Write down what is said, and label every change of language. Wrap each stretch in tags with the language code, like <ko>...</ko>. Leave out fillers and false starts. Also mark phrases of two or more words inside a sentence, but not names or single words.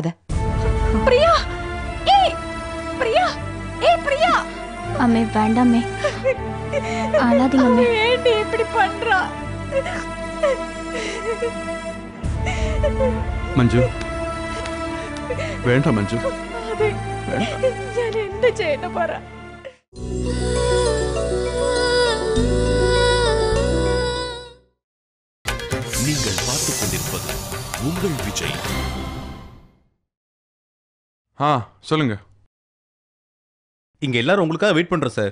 <ta>பிரியா, ஏய் பிரியா, ஏய் பிரியா. அம்மே வேண்டாமே, அழாதீங்க. ஏன்டி இப்படி பண்றா? மஞ்சு, வேண்டாம் மஞ்சு.</ta> <ml>ഞാൻ എന്ത് ചെയ്യണം പറ?</ml> <ta>நீங்கள் பார்த்துக் கொண்டிருப்பது உங்கள் விஜய். சொல்லுங்க. இங்க எல்லாரும் உங்களுக்காக வெயிட் பண்றோம் சார்.</ta>